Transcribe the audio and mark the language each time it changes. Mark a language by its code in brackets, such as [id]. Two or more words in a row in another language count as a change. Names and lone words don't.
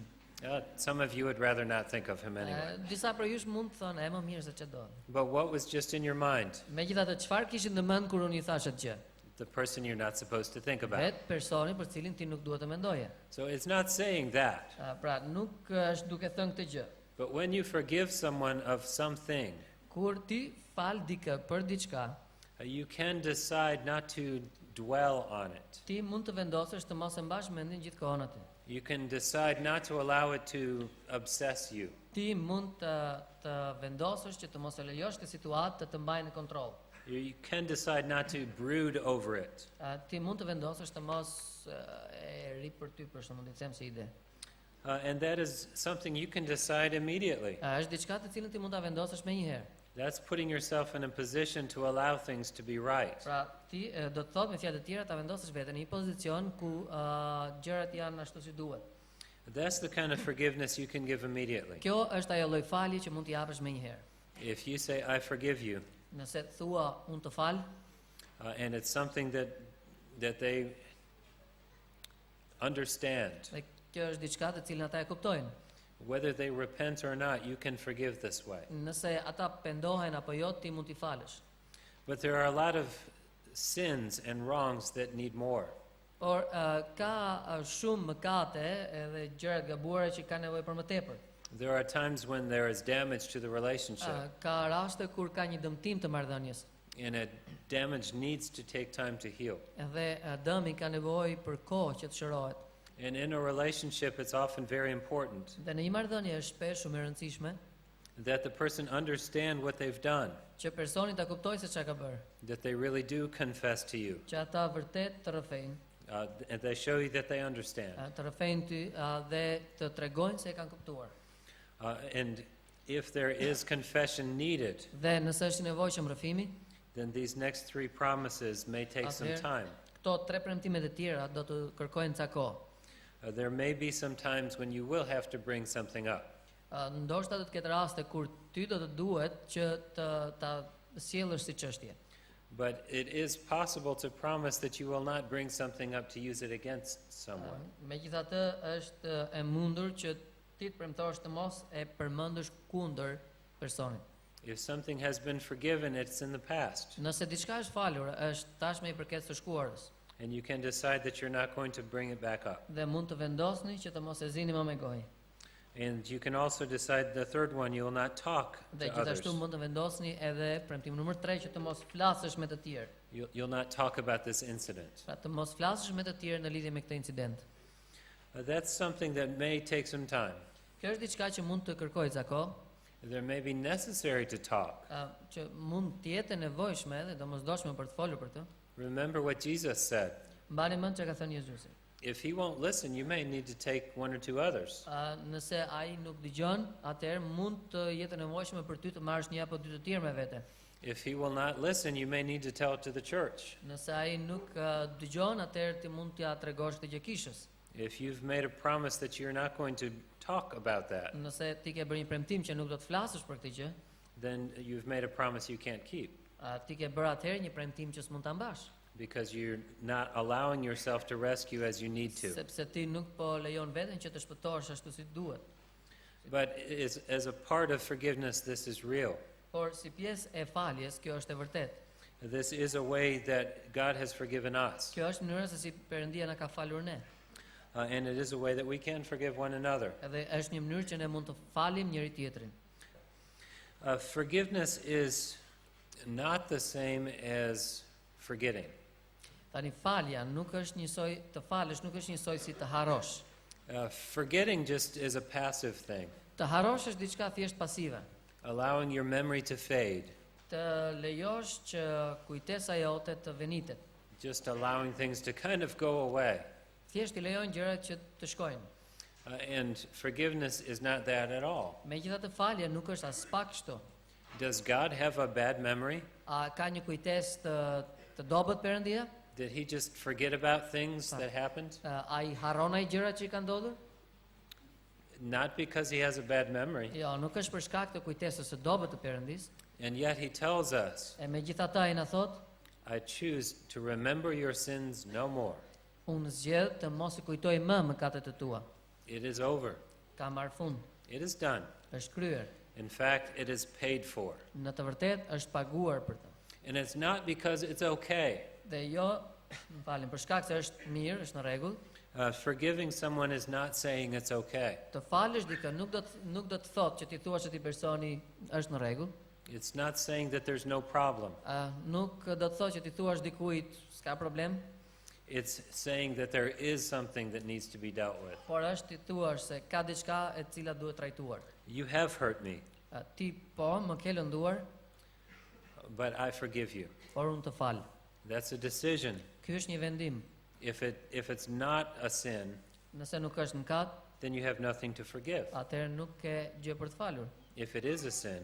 [en] Some of you would rather not think of him anyway. [sq] Disa për jush mund të thonë, më mirë se ç'do. [en] But what was just in your mind? [sq] Megjithatë, çfarë kishin në mend kur unë I thash atë gjë? [en] The person you're not supposed to think about. [sq] Vet personi për cilin ti nuk duhet të mendoje. [en] So it's not saying that. [sq] Pra nuk është duke thënë këtë gjë. [en] But when you forgive someone of something, [sq] Kur ti fal dikë për diçka, [en] you can decide not to dwell on it. [sq] ti mund të vendosësh të mos e mbash mendin gjithkohon atë. [en] You can decide not to allow it to obsess you. [sq] Ti mund të vendosësh që të mos e lejosh këtë situatë të mbajë në kontroll. [en] You can decide not to brood over it. [sq] Ti mund të vendosësh të mos e ri për ty për shembull, të them si ide. [en] And that is something you can decide immediately. [sq] Është diçka të cilën ti mund ta vendosësh menjëherë. [en] That's putting yourself in a position to allow things to be right. [sq] Pra ti do të thotë me fjalë të tjera ta vendosësh veten në një pozicion ku gjërat janë ashtu si duhet. [en] That's the kind of forgiveness you can give immediately. [sq] Kjo është ajo lloj falje që mund t'i japësh menjëherë. [en] If you say, I forgive you, [sq] Nëse thua unë të fal, [en] and it's something that they understand, [sq] dhe kjo është diçka të cilën ata e kuptojnë. [en] whether they repent or not, you can forgive this way. [sq] Nëse ata pendohen apo jo, ti mund t'i falësh. [en] But there are a lot of sins and wrongs that need more. [sq] Por ka shumë mëkate edhe gjëra të gabuara që kanë nevojë për më tepër. [en] There are times when there is damage to the relationship, [sq] Ka raste kur ka një dëmtim të marrëdhënies. [en] and a damage needs to take time to heal. [sq] Edhe dëmi ka nevojë për kohë që të shërohet. [en] And in a relationship, it's often very important [sq] Dhe në një marrëdhënie është shpesh shumë e rëndësishme [en] that the person understand what they've done, [sq] që personi ta kuptojë se çka ka bërë, [en] that they really do confess to you, [sq] që ata vërtet të rrëfejnë, [en] and they show you that they understand. [sq] të rrëfejnë ty dhe të tregojnë se e kanë kuptuar. [en] And if there is confession needed, [sq] Dhe nëse është i nevojshëm rrëfimi, [en] then these next three promises may take some [sq] Atëherë, [en] time. [sq] këto tre premtimet e tjera do të kërkojnë ca kohë. [en] There may be some times when you will have to bring something up. [sq] Ndoshta do të ketë raste kur ty do të duhet që ta sjellësh si çështje. [en] But it is possible to promise that you will not bring something up to use it against someone. [sq] Megjithatë është e mundur që ti të premtosh të mos e përmendësh kundër personit. [en] If something has been forgiven, it's in the past. [sq] Nëse diçka është falur, është tashmë i përket së shkuarës [en] And you can decide that you're not going to bring it back up. [sq] dhe mund të vendosni që të mos e zini më me gojë. [en] And you can also decide the third one, you will not talk [sq] Dhe [en] to others. [sq] gjithashtu mund të vendosni edhe premtim numër 3 që të mos flasësh me të tjerë. [en] You'll not talk about this incident. [sq] Pra të mos flasësh me të tjerë në lidhje me këtë incident. [en] That's something that may take some time. [sq] Kjo është diçka që mund të kërkojë ca kohë, [en] There may be necessary to talk. [sq] që mund të jetë e nevojshme dhe domosdoshme për të folur për të. [en] Remember what Jesus said. [sq] Mbani mend çka ka thënë Jezusi. [en] If he won't listen, you may need to take one or two others. [sq] Nëse ai nuk dëgjon, atëherë mund të jetë e nevojshme për ty të marrësh një apo dy të tjerë me vete. [en] If he will not listen, you may need to tell it to the church. [sq] Nëse ai nuk dëgjon, atëherë ti mund t'ia tregosh këtë gjë kishës. [en] If you've made a promise that you're not going to talk about that, [sq] Nëse ti ke bërë një premtim që nuk do të flasësh për këtë gjë, [en] then you've made a promise you can't keep [sq] ti ke bërë atëherë një premtim që s'mund ta mbash, [en] because you're not allowing yourself to rescue as you need to. [sq] sepse ti nuk po lejon veten që të shpëtohesh ashtu si duhet. [en] But as a part of forgiveness, this is real. [sq] Por si pjesë e faljes, kjo është e vërtetë. [en] This is a way that God has forgiven us. [sq] Kjo është mënyra se si Perëndia na ka falur ne. [en] And it is a way that we can forgive one another. [sq] Edhe është një mënyrë që ne mund të falim njëri tjetrin. [en] Forgiveness is not the same as forgetting. [sq] Tani falja nuk është njësoj, të falësh nuk është njësoj si të harrosh. [en] Forgetting just is a passive thing, [sq] Të harrosh është diçka thjesht pasive. [en] allowing your memory to fade, [sq] Të lejosh që kujtesa jote të venitet. [en] just allowing things to kind of go away. [sq] Thjesht I lejon gjërat që të shkojnë. [en] And forgiveness is not that at all. [sq] Megjithatë falja nuk është as pak kështu. [en] Does God have a bad memory? [sq] A ka një kujtesë të dobët Perëndia? [en] Did he just forget about things that happened? [sq] Ai harron ai gjërat që I kanë ndodhur? [en] Not because he has a bad memory. [sq] Jo, nuk është për shkak të kujtesës së dobët të Perëndis. [en] And yet he tells us, [sq] E megjithatë ai na thot, [en] I choose to remember your sins no more. [sq] unë zgjedh të mos I kujtoj më mëkatet e tua. [en] It is over. [sq] Ka marr fund. [en] It is done. [sq] Është kryer. [en] In fact, it is paid for. [sq] Në të vërtetë është paguar për të. [en] And it's not because it's okay. [sq] Dhe jo, më falni, për shkak se është mirë, është në rregull, [en] Forgiving someone is not saying it's okay. [sq] të falësh dikë nuk do të thotë që ti thuash atij personi është në rregull. [en] It's not saying that there's no problem. [sq] Nuk do të thotë që ti thuash dikujt s'ka problem, [en] It's saying that there is something that needs to be dealt with. [sq] por është ti thuash se ka diçka e cila duhet trajtuar. [en] You have hurt me, [sq] Ti po më ke lënduar, [en] but I forgive you. [sq] por unë të fal. [en] That's a decision. [sq] Ky është një vendim. [en] If it's not a sin, [sq] Nëse nuk është mëkat, [en] then you have nothing to forgive. [sq] atëherë nuk ke gjë për të falur. [en] If it is a sin,